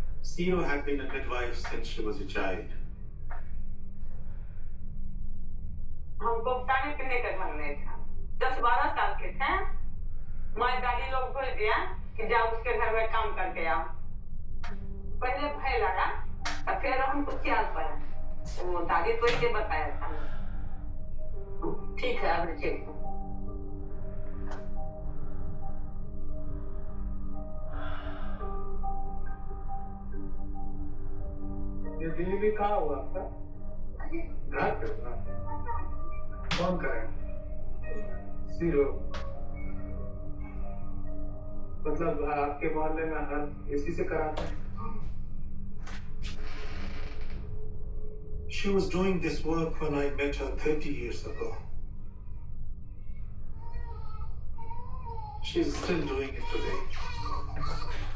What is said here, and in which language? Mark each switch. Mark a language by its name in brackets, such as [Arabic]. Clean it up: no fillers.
[English] Zero had been a midwife since she was a child. [Hindi] हमको खाने पीने का ढंग नहीं था। 10-12 साल के थे, माँ दादी लोग बोल दिया कि जाओ उसके घर में काम करके आओ। पहले भय लगा, और फिर हमको ख्याल पड़ा। वो दादी को ये बताया था। ठीक है, अब ठीक है। ये डिलीवरी कहाँ हुआ आपका? घर पे हुआ। कौन करेगा? जीरो। मतलब आपके मोहल्ले में हर इसी से कराते हैं? [English] She was doing this work when I met her 30 years ago. She's still doing it today.